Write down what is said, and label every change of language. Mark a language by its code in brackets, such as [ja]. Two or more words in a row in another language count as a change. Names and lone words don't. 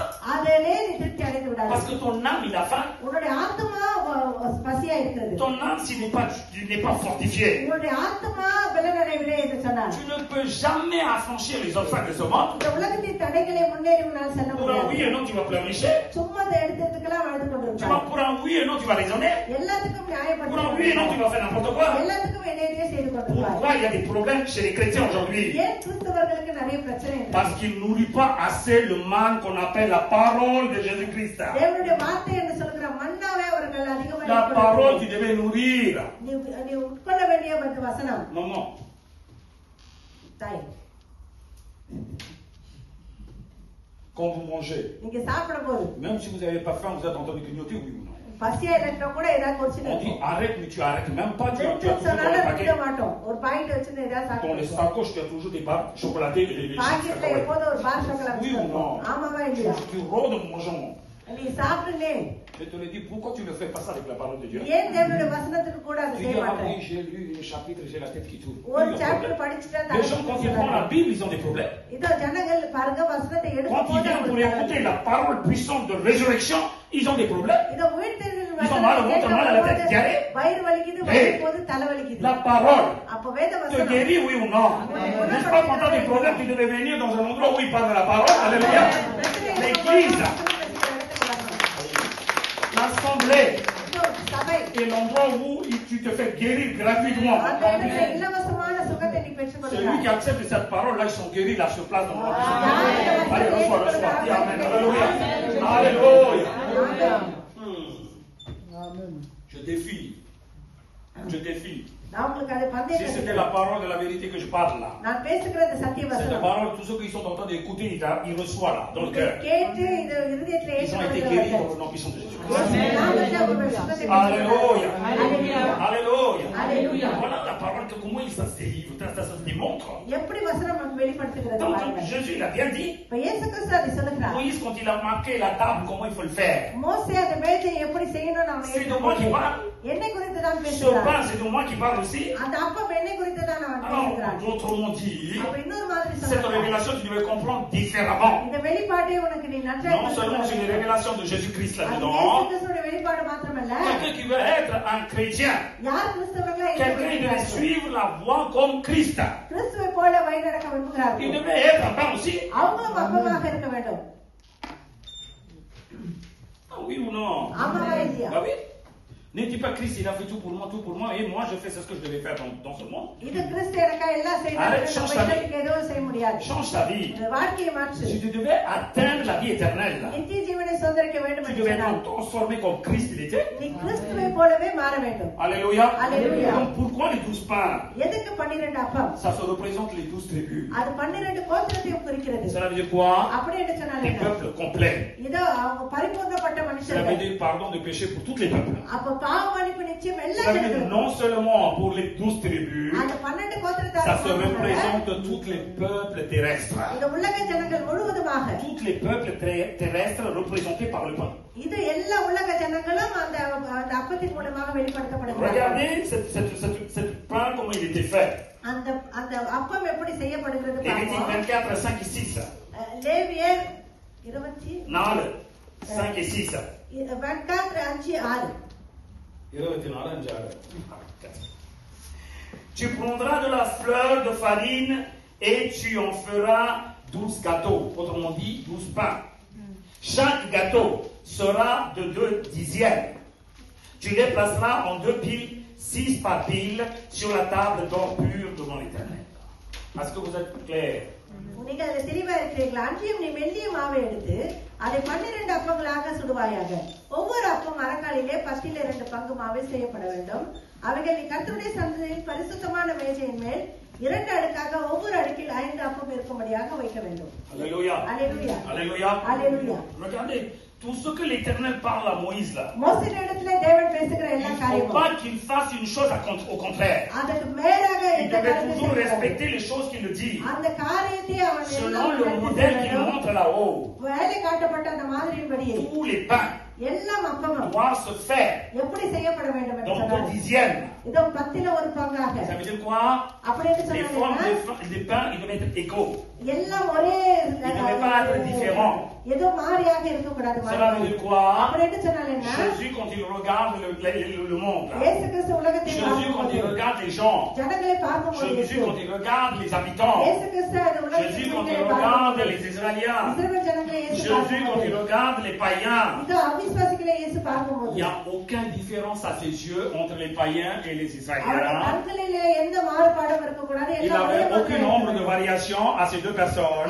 [ta] அதிலே நீ திருப்தி அடைந்து விடாது. [fr] Parce que ton âme, il a faim. [ta] உன்னுடைய ஆத்துமா பசியா இருக்கிறது. [fr] Ton âme, s'il n'est pas fortifié, [ta] உன்னுடைய ஆத்துமா பலனடையவில்லை என்று சொன்னார். [fr] tu ne peux jamais affranchir les obstacles de ce monde. [ta] இந்த உலகத்தின் தடைகளை முன்னேறி உன்னால் செல்ல [fr] Pour un oui [ta] முடியாது. [fr] et non, tu vas pleurnicher. [ta] சும்மா அதை எடுத்ததுக்கெல்லாம் வாழ்ந்து கொண்டிருப்பார். [fr] Pour un oui et non, tu vas raisonner. [ta] எல்லாத்துக்கும் [fr] Pour un oui et non, tu [ta] நியாயப்படுத்த [fr] vas faire n'importe quoi. [ta] எல்லாத்துக்கும் என்னையே செய்து கொண்டிருப்பார். [fr] Pourquoi il y a des problèmes chez les chrétiens aujourd'hui? [ta] ஏன் கிறிஸ்தவர்களுக்கு நிறைய பிரச்சனை இருக்கு? [fr] Parce qu'ils ne nourrissent pas assez le manne qu'on appelle la parole de Jésus-Christ. [ta] தேவனுடைய வார்த்தை என்று சொல்கிற மன்னாவை அவர்கள் அதிகமாக [fr] La parole, tu devais nourrir. [ta] நீ உட்கொள்ள வேண்டிய அந்த வசனம். [fr] Maman, [ta] தாய், [fr] quand vous mangez, [ta] நீங்க சாப்பிடும் போது [fr] même si vous n'avez pas faim, vous êtes en train de clignoter, oui ou non? [ta] பசியா இருக்கிற கூட ஏதாவது ஒரு சின்ன [fr] On dit arrête, mais tu arrêtes même pas, tu as toujours dans [ta] சொன்னாலும் [fr] le [ta] நிறுத்த [fr] paquet. [ta] மாட்டோம். ஒரு பாக்கெட் வச்சிருந்து ஏதாவது [fr] Dans les [ta] சாப்பிடுவோம். [fr] sacoches, tu as toujours des barres chocolatées et les chips [ta] பாக்கெட்ல [fr] cacahuètes. [ta] எப்போதும் ஒரு பார் chocolate [fr] Oui ou [ta] வச்சிருப்போம். [fr] non? [ta] ஆமாவா இல்லையா? [fr] Tu rôdes en mangeant. [ta] நீ சாப்பிடுனே. [fr] Je te le dis, pourquoi tu ne fais pas ça avec la parole de Dieu? [ta] ஏன் தேவனுடைய வசனத்துக்கு கூட அதை [fr] Tu [ta] செய்ய [fr] dis, ah [ta] மாட்டேன்? [fr] oui, j'ai lu un chapitre, j'ai la tête qui tourne. [ta] ஒரு [fr] Oui, [ta] சாப்டர் [fr] problème. [ta] படிச்சுட்டா [fr] Les gens, quand ils prennent la Bible, ils ont des problèmes. [ta] இதோ ஜனங்கள் பாருங்க வசனத்தை [fr] Quand ils [ta] எடுக்கும்போது [fr] viennent pour [ta] அவங்களுக்கு [fr] écouter la parole puissante de résurrection, ils ont des problèmes. [ta] இதோ உயிர்த்தெழுதல் [fr] Ils ont mal au ventre, mal à la tête, diarrhée. [ta] வயிறு வலிக்குது, Hey. போது தலை வலிக்குது. [fr] La parole [ta] அப்ப வேத [fr] te [ta] வசனம் [fr] guérit, oui ou non? N'est-ce pas quand tu as des problèmes, tu devais venir dans un endroit où il parle de la parole? Alléluia. L'église, l'assemblée [ta] சபை [fr] est l'endroit où tu te fais guérir gratuitement. [ta] அந்த இடத்துல இலவசமான சுகத்தை நீ பெற்றுக் [fr] Celui qui [ta] கொள்கிறாய். [fr] accepte cette parole, là, ils sont guéris, là, sur place, dans le monde. Allez, reçois. Dis Amen. Alléluia. Alléluia. Je défie. Je défie. [ta] நான் உங்களுக்கு அதை [fr] Si [ta] பந்தயத்தை [fr] c'était la parole de la vérité que je parle là, [ta] நான் பேசுகிற இந்த சத்திய [fr] cette [ta] வசனம் [fr] parole, tous ceux qui sont en train d'écouter, ils reçoivent là, dans le cœur. [ta] கேட்டு இது இருதயத்துல [fr] Ils ont été guéris dans [ta] ஏற்றுக்கொள்கிறவர்கள். [fr] le nom puissant de Jésus-Christ. [ta] நாமத்தில் அவர்கள் சுகத்தை [fr] Alléluia. [ta] பெற்றுக்கொள்கிறார்கள். [fr] Alléluia. Alléluia. Voilà la parole que comment ça se délivre, ça se démontre. [ta] எப்படி வசனம் நமக்கு வெளிப்படுத்துகிறது [fr] Donc [ta] பாருங்க. [fr] Jésus il a bien dit, [ta] இப்ப இயேசு கிறிஸ்து அதை சொல்லுகிறார். [fr] Moïse quand il a marqué la table, comment il faut le faire. [ta] மோசே அந்த மேஜை எப்படி செய்யணும்னு அவன் [fr] C'est de moi qui parle. [ta] என்னை குறித்து தான் [fr] Ce [ta] பேசுகிறார். [fr] pain, c'est de moi qui parle aussi. [ta] அந்த அப்பம் என்னை குறித்து தான் அவன் பேசுகிறான். [fr] Alors, autrement dit, [ta] அப்ப இன்னொரு மாதிரி [fr] cette [ta] சொல்றான். [fr] révélation, tu devais comprendre différemment. [ta] இந்த வெளிப்பாட்டை உனக்கு நீ நன்றாக [fr] Non seulement c'est une révélation de Jésus-Christ [ta] அது இயேசு [fr] là-dedans, [ta] கிறிஸ்துவோட வெளிப்பாடு மாத்திரமல்ல, [fr] quelqu'un qui veut être un chrétien, [ta] யார் கிறிஸ்தவர்களா இருக்க [fr] quelqu'un qui devait [ta] விரும்புகிறார்கள், [fr] suivre la voie comme Christ, [ta] கிறிஸ்துவை போல வழி நடக்க [fr] il [ta] விரும்புகிறார்கள், [fr] devait être un pain aussi. [ta] அவங்களும் அப்பமாக இருக்க வேண்டும். [fr] Ah oui ou non? [ta] ஆமாவா இல்லையா? [fr] Ah oui. Ne dis pas Christ, il a fait tout pour moi, et moi je fais ce que je devais faire dans ce monde. [ta] இது கிறிஸ்து எனக்காக எல்லாம் செய்தாரு. [fr] Arrête, change ta vie. [ta] நமக்கு எதுவும் செய்ய முடியாது. [fr] Change ta vie. [ta] இந்த வாழ்க்கையை மாற்று. [fr] Si tu devais atteindre la vie éternelle, [ta] நித்திய ஜீவனை சுதந்திரிக்க வேண்டும் [fr] tu [ta] என்று [fr] devais [ta] சொன்னார். [fr] être transformé comme Christ il était. [ta] நீ கிறிஸ்துவை போலவே மாற வேண்டும். [fr] Alléluia. Alléluia. Donc pourquoi les 12 pains? [ta] எதுக்கு 12 அப்பம்? [fr] Ça se représente les 12 tribus. [ta] அது 12 கோத்திரத்தையும் குறிக்கிறது. [fr] Cela veut dire quoi? [ta] அப்படி என்று சொன்னால் [fr] Les [ta] என்ன? [fr] peuples complets. [ta] இதோ அவங்க பரிபூர்ணப்பட்ட [fr] Cela veut [ta] மனுஷர்கள். [fr] dire pardon de péché pour tous les peuples. [ta] அப்ப பாவ மன்னிப்பு நிச்சயம் எல்லா [fr] Ça veut dire [ta] ஜனங்களுக்கும். [fr] non seulement pour les 12 tribus, [ta] அந்த 12 [fr] ça se [ta] கோத்திரத்தார் [fr] représente tous les peuples terrestres. [ta] இந்த உலக ஜனங்கள் முழுவதுமாக [fr] Tous les peuples terrestres représentés par le pain. [ta] இது எல்லா உலக ஜனங்களும் அந்த அந்த அப்பத்தின் மூலமாக வெளிப்படுத்தப்படுகிறார்கள். [fr] Regardez cette pain, comment il était fait. [ta] அந்த அந்த அப்பம் எப்படி செய்யப்படுகிறது [fr] Lévitique [ta] பாருங்க. [fr] 24, 5 et 6. [ta] லேவியர் 24 [fr] 4, 5 et 6. 5:6. 24, 5, Tu prendras de la fleur de farine et tu en feras 12 gâteaux, autrement dit 12 pains. Chaque gâteau sera de 2 dixièmes. Tu les placeras en 2 piles, 6 par pile, sur la table d'or pur devant l'Éternel. Est-ce que vous êtes clair? [ta] நீங்க அதில் தெளிவா இருக்கிறீர்களா? அன்றியும் நீ மெல்லிய மாவை எடுத்து அதை 12 அப்பங்களாக சுடுவாயாக. ஒவ்வொரு அப்பம் அரைக்காலிலே 10 பங்கு மாவை செய்யப்பட வேண்டும். அவைகள் நீ கர்த்தருடைய சந்நிதியில் பரிசுத்தமான மேஜையின் மேல் 2 அடுக்காக ஒவ்வொரு அடுக்கில் 5 அப்பம் இருக்கும்படியாக வைக்க வேண்டும். [fr] Alléluia. Alléluia. Alléluia. Alléluia. Regardez, tout ce que l'Éternel parle à Moïse là. [ta] மோசேயிடத்திலே தேவன் பேசுகிற [fr] Il [ta] எல்லா [fr] ne faut [ta] காரியமும் [fr] pas qu'il fasse une chose au contraire. [ta] அதற்கு மேலாக [fr] Il [ta] எந்த [fr] devait [ta] காரியத்தை [fr] toujours [ta] செய்யக்கூடாது. [fr] respecter les choses qu'il dit. [ta] அந்த காரியத்தை அவன் [fr] Selon le [ta] எல்லாம் [fr] modèle qu'il [ta] வேண்டும். [fr] montre là-haut, [ta] வேலை காட்டப்பட்ட அந்த மாதிரியின்படியே [fr] tous les pains [ta] எல்லாம் அப்பமும் [fr] doivent se faire [ta] எப்படி செய்யப்பட வேண்டும் என்று [fr] dans 2 [ta] சொன்னார். [fr] dixièmes. [ta] இதோ 10 பங்காக. [fr] Ça veut dire quoi? [ta] அப்படி என்று [fr] Les formes [ta] சொன்னாங்க. [fr] des pains, ils devaient être égaux. [ta] எல்லாம் ஒரே [fr] Il ne devait pas être différent. [ta] ஏதோ மாறியாக இருக்க கூடாது. [fr] Cela veut dire quoi? [ta] அப்படி என்று சொன்னால் என்ன? [fr] Jésus, quand il regarde le monde, là. [ta] இயேசு கிறிஸ்து உலகத்தை [fr] Jésus, quand il [ta] பார்க்கும்போது [fr] regarde les gens, [ta] ஜனங்களை பார்க்கும்போது [fr] Jésus, quand il regarde les habitants, [ta] இயேசு கிறிஸ்து அந்த [fr] Jésus, [ta] உலகத்தை [fr] quand il regarde les Israéliens, [ta] இஸ்ரவேல் ஜனங்களை இயேசு [fr] Jésus, quand il [ta] பார்க்கும்போது [fr] regarde les païens, [ta] இதோ அவிசுவாசிகளை இயேசு பார்க்கும்போது [fr] il n'y a aucune différence à ses yeux entre les païens et les [ta] அவருடைய [fr] Israéliens. [ta] கண்களிலே எந்த மாறுபாடும் இருக்கக்கூடாது. [fr] Il [ta] எல்லாம் ஒரே [fr] n'avait [ta] மாதிரி [fr] aucun nombre de variations à ces deux personnes.